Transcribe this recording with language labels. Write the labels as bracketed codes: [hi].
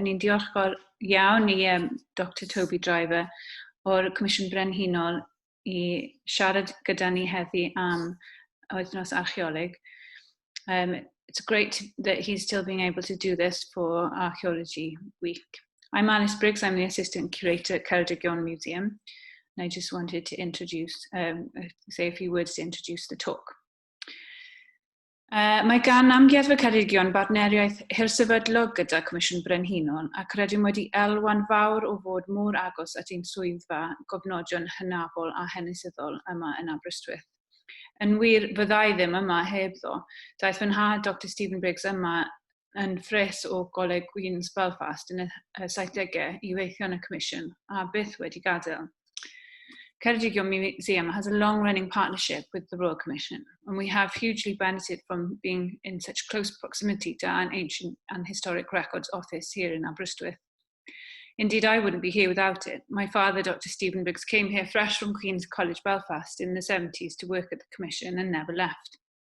[cy] Ni'n diolchgar iawn i Dr. Toby Driver o'r Comisiwn Brenhinol i siarad gyda ni heddi am wythnos archeoleg. [en] It's great that he's still being able to do this for Archaeology Week. I'm Alice Briggs, I'm the Assistant Curator at Ceredigion Museum, and I just wanted to say a few words to introduce the talk. [cy] Mae gan Amgueddfa Ceredigion bartneriaeth hirsefydlog gyda Comisiwn Brenhinol ac rydym wedi elwan fawr o fod mor agos at ein swyddfa gofnodion hynafol a henesyddol yma yn Aberystwyth. Yn wir, fyddai ddim yma hebddo. Daeth fy nhad Dr Stephen Briggs yma yn ffres o Goleg Queen's Belfast yn y 70au i weithio yn y Comisiwn a byth wedi gadael. [en] Ceredigion Museum has a long-running partnership with the Royal Commission, and we have hugely benefited from being in such close proximity to an ancient and historic records office here in Aberystwyth. Indeed, I wouldn't be here without it. My father, Dr Stephen Briggs, came here fresh from Queen's College Belfast in the 70s to work at the Commission and never left.